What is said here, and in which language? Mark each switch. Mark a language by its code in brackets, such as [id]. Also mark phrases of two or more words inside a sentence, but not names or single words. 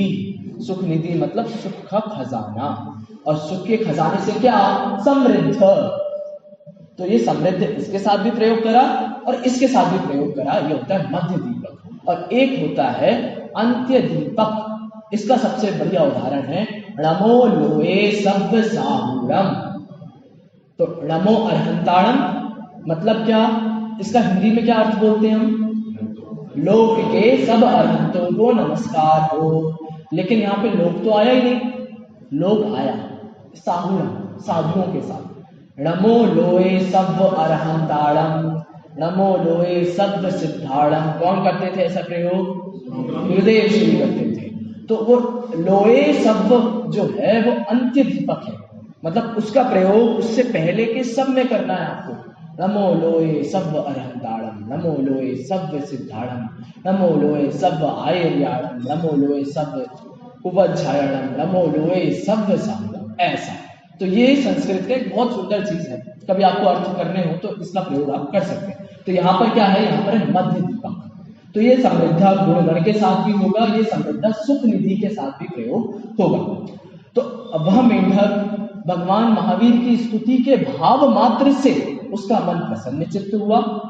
[hi] सुख निधि मतलब सुख का खजाना, और सुख के खजाने से क्या? समृद्ध। तो ये समृद्ध इसके साथ भी प्रयोग करा और इसके साथ भी प्रयोग करा, ये होता है मध्य दीपक। और एक होता है अंत्य दीपक, इसका सबसे बढ़िया उदाहरण है [pra] णमो लोए सब्ब साहुरम। [hi] तो [pra] णमो अरहंताणम [hi] मतलब क्या? इसका हिंदी में क्या अर्थ बोलते हैं हम? लोक के सब अरहंतों को नमस्कार हो। लेकिन यहाँ पे लोक तो आया ही नहीं, लोक आया साहुरम, साधुओं के साथ। [pra] नमो लोए सब्ब अरहंताणम, नमो लोए सब्ब सिद्धाणम। [hi] कौन करते थे ऐसा प्रयोग? गुरुदेव श्री करते थे। तो वो [pra] लोए सब्ब [hi] जो है वो अंत्य दीपक है, मतलब उसका प्रयोग उससे पहले के सब में करना है आपको। [pra] नमो लोए सब्ब अरहंताणम, नमो लोए सब्ब सिद्धाणम, नमो लोए सब्ब आयर्याणम, नमो लोए सब्ब उपध्यायणम, नमो लोए सब्ब साहुरम। [hi] ऐसा। तो ये संस्कृत का एक बहुत सुंदर चीज है, कभी आपको अर्थ करने हो तो इसका प्रयोग आप कर सकते हैं। तो यहाँ पर क्या है? यहाँ पर है मध्य दीपक। तो ये समृद्धा गुणगण के साथ भी होगा, ये समृद्धा सुख निधि के साथ भी प्रयोग होगा। तो वह मेंढक भगवान महावीर की स्तुति के भाव मात्र से उसका मन प्रसन्न चित्त हुआ।